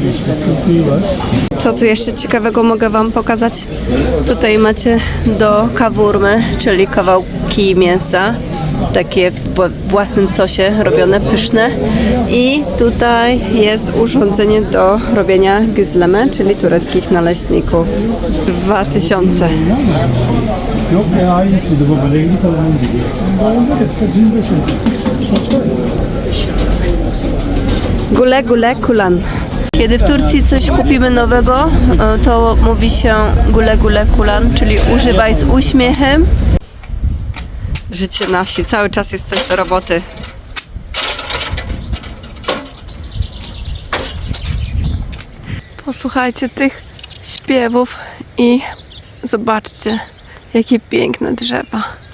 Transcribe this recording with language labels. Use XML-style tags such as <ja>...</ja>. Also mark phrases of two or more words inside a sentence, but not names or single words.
<pl>Co tu jeszcze ciekawego mogę Wam pokazać? Tutaj macie do kawurmy, czyli kawałki mięsa, takie w własnym sosie robione, pyszne. I tutaj jest urządzenie do robienia güzleme, czyli tureckich naleśników. 2000.</pl> <tr>Yok ya aynı şeydi baba. Rengi falan gibi. Daha saçını da şey. Saç var ya. Gule, gule, kulan.</tr> <pl>Kiedy w Turcji coś kupimy nowego, to mówi się</pl> <tr>gule, gule, kulan,</tr> <pl>czyli używaj z uśmiechem. Życie na wsi, cały czas jest coś do roboty. Posłuchajcie tych śpiewów i zobaczcie, jakie piękne drzewa.</pl>